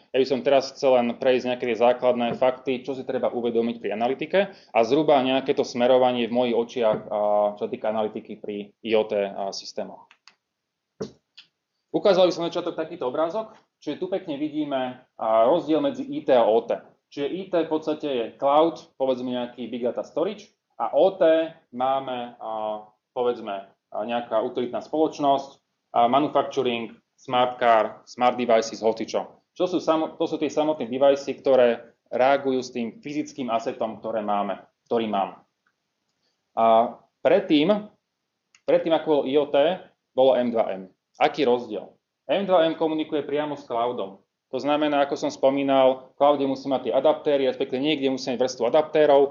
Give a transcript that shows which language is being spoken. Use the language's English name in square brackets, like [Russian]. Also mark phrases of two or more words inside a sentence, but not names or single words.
[Slovak] Ja by som teraz chcel len prejsť nejaké základné fakty, čo si treba uvedomiť pri analytike a zhruba nejaké to smerovanie v mojich očiach, čo sa týka analytiky pri IoT systémoch. Ukázal by som na začiatok takýto obrázok, čiže tu pekne vidíme rozdiel medzi IT a OT. Čiže IT v podstate je cloud, povedzme nejaký [English] big data storage, [Slovak] a OT máme povedzme nejaká utilitná spoločnosť, [English] manufacturing, smart car, smart devices, [Slovak] hocičo. To sú tie samotné device, ktoré reagujú s tým fyzickým asetom, ktorý mám. A predtým ako bolo IoT, bolo M2M. Aký rozdiel? M2M komunikuje priamo s cloudom. To znamená, ako som spomínal, v cloude musí mať tie adaptéry, respektíve niekde musí mať vrstvu adaptérov.